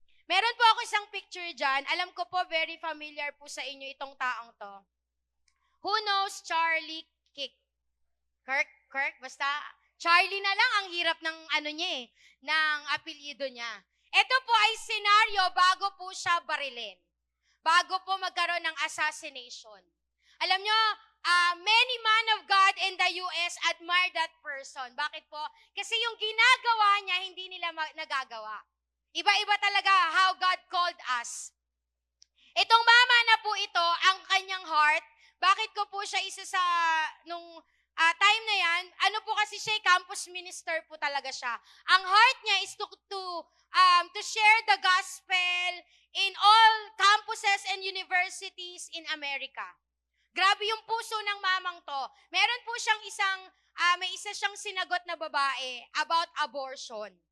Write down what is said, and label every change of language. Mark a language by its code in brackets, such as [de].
[tl] Meron po ako isang picture dyan. Alam ko po, very familiar po sa inyo itong taong to. [en] Who knows Charlie Kirk? [tl] Basta Charlie na lang ang hirap ng ano niya ng apelyido niya. Ito po ay senaryo bago po siya barilin. Bago po magkaroon ng assassination. Alam nyo, [en] many man of God in the US admire that person. [tl] Bakit po? Kasi yung ginagawa niya, hindi nila nagagawa. Iba-iba talaga [en] how God called us. [tl] Itong mama na po ito, ang kanyang heart, bakit ko po siya isa sa, nung time na yan, ano po kasi siya, campus minister po talaga siya. Ang heart niya [en] is to share the gospel in all campuses and universities in America. [tl] Grabe yung puso ng mamang to. Meron po siyang may isa siyang sinagot na babae about abortion.